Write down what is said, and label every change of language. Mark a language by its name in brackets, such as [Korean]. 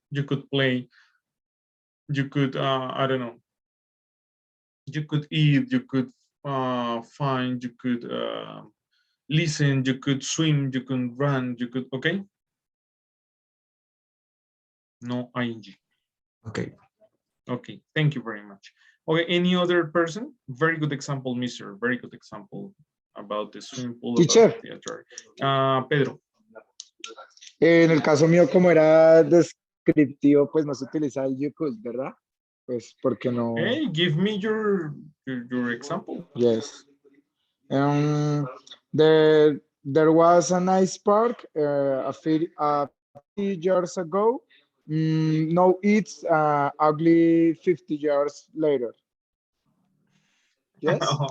[English] You could play, you could, I don't know, you could eat, you could find, you could listen, you could swim, you could run, you could, okay? No ing. Okay. Okay, thank you very much. Okay, any other person? Very good example, mister. Very good example about the swimming pool, Teacher. about the theater. Pedro. [Spanish] En el caso mío, como era descriptivo, pues no se utiliza el you could, ¿verdad? Pues porque no. [English] Hey, give me your example. Yes. There was a nice park a few years ago. No, it's ugly 50 years later. Yes.